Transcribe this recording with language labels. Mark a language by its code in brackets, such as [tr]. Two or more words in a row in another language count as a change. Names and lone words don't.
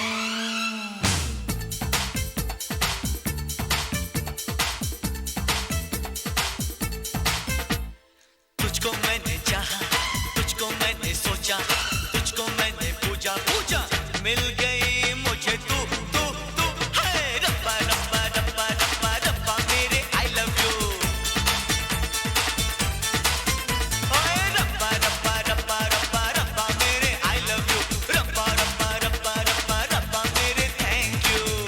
[hi] तुझको मैंने चाहा, तुझको मैंने सोचा, तुझको मैंने पूजा पूजा, मिल गई मुझे तू तू तू। हाय रब्बा रब्बा रब्बा रब्बा रब्बा मेरे [en] I love you. [hi] ओए रब्बा रब्बा रब्बा रब्बा रब्बा मेरे [en] I love you, [hi] रब्बा रब्बा रब्बा रब्बा रब्बा मेरे [en] thank you.